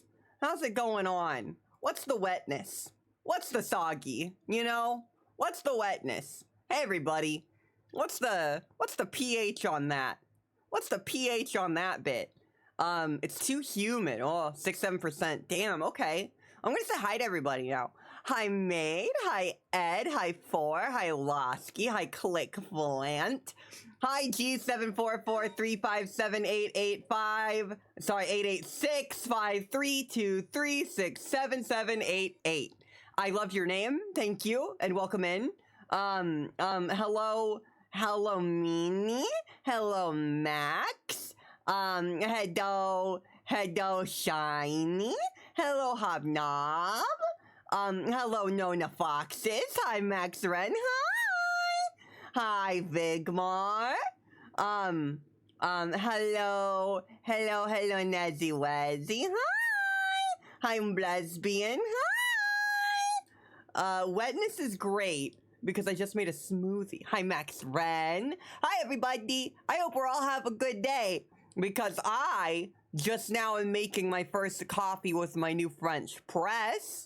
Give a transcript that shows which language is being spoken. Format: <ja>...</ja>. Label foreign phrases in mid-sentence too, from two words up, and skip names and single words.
<en>How's it going on? What's the wetness? What's the soggy? You know? What's the wetness? Hey, everybody. What's the pH on that? What's the pH on that bit? It's too humid. Oh, 6-7%. Damn, okay. I'm gonna say hi to everybody now. Hi, Maid. Hi, Ed. Hi, Four. Hi, Losky. Hi, Clickflant. Hi, G7443578885. Sorry, 886-532-367-788. I love your name. Thank you, and welcome in. Hello, Meanie. Hello, Max. Hello, Shiny. Hello, Hobnob. Hello, Nona Foxes. Hi, Max Ren. Hi, Vigmar. Hello, Nezzy Wezzy. Hi, I'm lesbian. Hi. Wetness is great because I just made a smoothie. Hi, Max Ren. Hi, everybody. I hope we're all have a good day. Because I just now am making my first coffee with my new French press.</en>